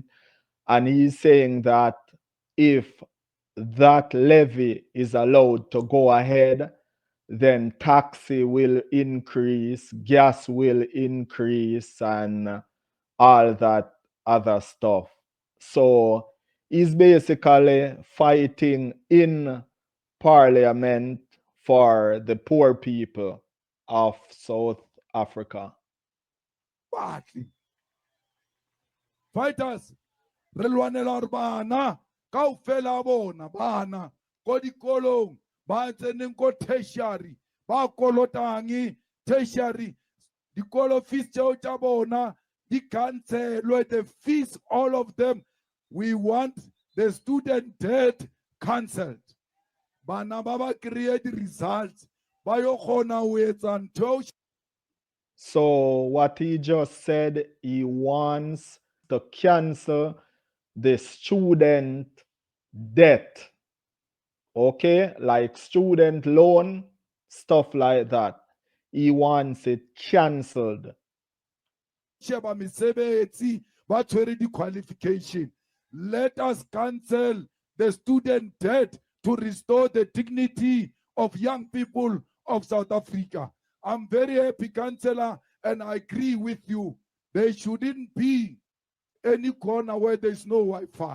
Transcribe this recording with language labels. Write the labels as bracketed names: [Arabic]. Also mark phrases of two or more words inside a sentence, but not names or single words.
[English] And he's saying that if that levy is allowed to go ahead, then taxi will increase, gas will increase, and all that other stuff. So he's basically fighting in parliament for the poor people of South Africa. Fighters, [Southern Sotho] re lwanela hore bana kaofela bona bana ko dikolong ba tseneng ko tertiary ba kolotang tertiary dikolo fees tseo tsa bona di cancelwe, [English] the fees all of them. We want the student debt cancelled. [Southern Sotho] Bana ba ba [English] create results [Southern Sotho] ba yo kgona ho etsa ntho. [English] So what he just said, he wants to cancel the student debt. Okay, like student loan, stuff like that. He wants it cancelled. [Southern Sotho] Sheba mesebetsi ba tshwere di-qualification. [English] Let us cancel the student debt to restore the dignity of young people of South Africa. I'm very happy, Councillor, and I agree with you. There shouldn't be any corner where there's no Wi-Fi.